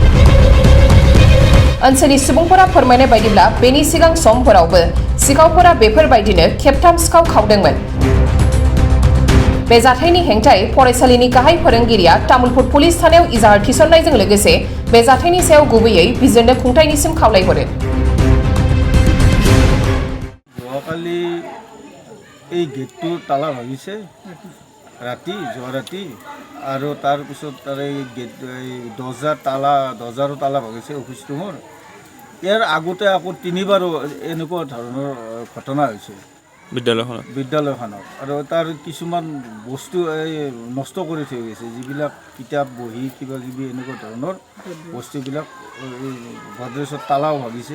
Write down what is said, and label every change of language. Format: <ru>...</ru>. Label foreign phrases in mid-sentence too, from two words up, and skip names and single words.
<brx>ओनसोलनि सुबुंफोरा फोरमायनाय बायदिब्ला बेनि सिगां समफोरावबो सिखावफोरा बेफोरबायदिनो खेबथाम सिखाव खावदोंमोन। बे जाथायनि हेंथायै फरायसालिनि गाहाय फोरोंगिरिया तामुलपुर पुलिस थानायाव इजाहार थिसननायजों लोगोसे बे जाथायनि सायाव गुबैयै बिजिरनो खुंथायनिसिम खावलायहरो।</brx> <as>যোৱাকালি এই গেটটোৰ তালা ভাঙিছে যোৱা ৰাতি আৰু তাৰপিছত তাৰে দৰ্জাৰো তালা ভাঙিছে অফিচ ৰুমৰ। ইয়াৰ আগতে আকৌ তিনিবাৰো এনেকুৱা ধৰণৰ ঘটনা হৈছে বিদ্যালয়খনত আৰু তাৰ কিছুমান বস্তু নষ্ট কৰি থৈ গৈছে, যিবিলাক কিতাপ বহী কিবা কিবি এনেকুৱা ধৰণৰ বস্তুবিলাক গডৰেজৰ তালাও ভাঙিছে।</as>